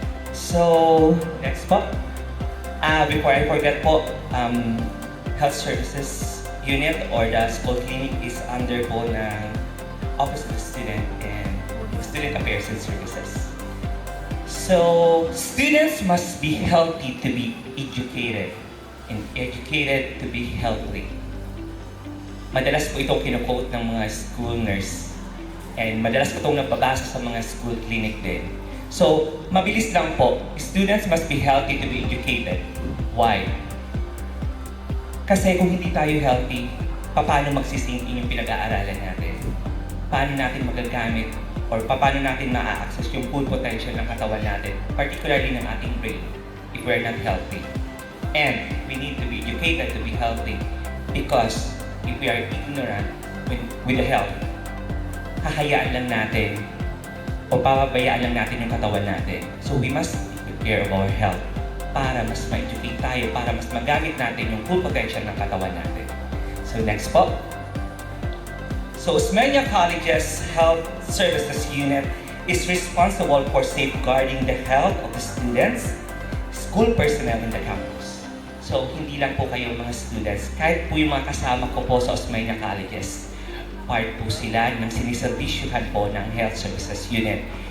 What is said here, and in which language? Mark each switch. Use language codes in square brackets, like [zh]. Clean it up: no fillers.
[en] So, next po. Before I forget po, Health Services Unit or the school clinic is under po ng Office of the Student and Student Affairs and Services. So, students must be healthy to be educated. And educated to be healthy. [tl] Madalas po itong kino-quote ng mga school nurse. And madalas po itong nababasa sa mga school clinic din. So, mabilis lang po. [en] Students must be healthy to be educated. [tl] Why? Kasi kung hindi tayo healthy, paano magsisink in yung pinag-aaralan natin? Paano natin magagamit or paano natin ma-access yung full potential ng katawan natin, particularly ng ating brain, [en] if we're not healthy. And we need to be educated to be healthy because if we are ignorant with the health, [tl] hahayaan lang natin o papabayaan lang natin yung katawan natin. [en] So we must take care of our health [tl] para mas ma-educate tayo, para mas magamit natin yung full potential ng katawan natin. So next po. [en] So Osmeña College's Health Services Unit is responsible for safeguarding the health of the students, school personnel in the campus. [tl] So, hindi lang po kayo mga students, kahit po yung mga kasama ko po sa Osmeña Colleges, part po sila ng siniservisyohan po ng Health Services Unit.